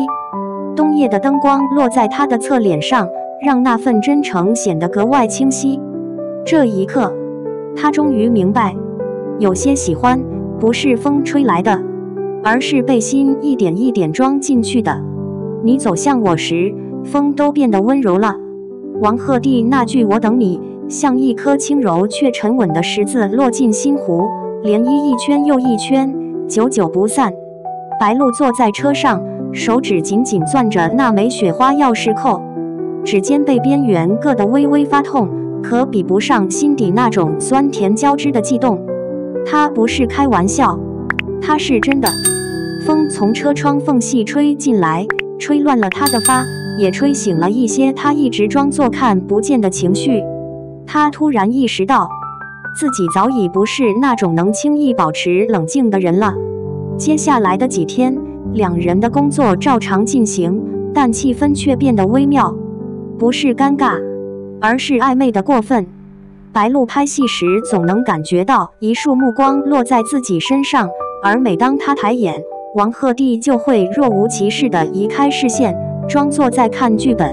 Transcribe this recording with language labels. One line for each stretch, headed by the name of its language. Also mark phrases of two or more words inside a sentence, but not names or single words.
Chinese: 冬夜的燈光落在她的側臉上，讓那份真誠顯得格外清晰。這一刻，她終於明白，有些喜歡不是風吹來的，而是被心一點一點裝進去的。你走向我時，風都變得溫柔了。王鶴棣那句“我等你”，像一顆輕柔卻沉穩的石子落進心湖，漣漪一圈又一圈，久久不散。白露坐在車上，手指緊緊攥着那枚雪花鑰匙扣，指尖被邊緣硌得微微發痛，可比不上心底那種酸甜交織的悸動。他不是開玩笑，他是真的。風從車窗縫隙吹進來，吹亂了他的髮，也吹醒了一些他一直裝作看不見的情緒。他突然意識到，自己早已不是那種能輕易保持冷靜的人了。接下來的幾天，兩人的工作照常進行，但氣氛卻變得微妙，不是尷尬，而是曖昧的過分。白露拍戲時總能感覺到一束目光落在自己身上，而每當他抬眼，王鶴棣就會若無其事地移開視線，裝作在看劇本。